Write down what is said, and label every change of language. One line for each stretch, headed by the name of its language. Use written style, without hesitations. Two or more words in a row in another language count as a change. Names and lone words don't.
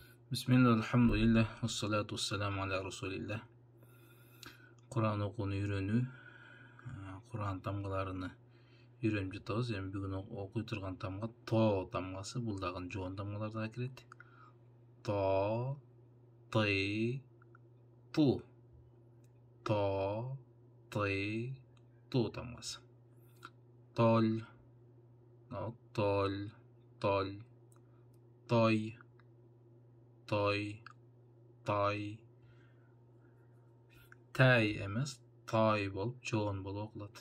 Arabic: بسم الله، الحمد لله، والصلاة والسلام على رسول الله.
Kyrgyz: Kur'an okuunu үйрөнүү, Kur'an тамгаларыны үйрөнүп жатабыз. Эми бүгүн окуй турган тамга то тамгасы, бул дагы жоон тамгаларга кирет. То, ты, ту. То, ты, ту тамгасы. Толь, толь, толь, той, той, тай. Тай эмес, тай болуп, жоон болуп окулат.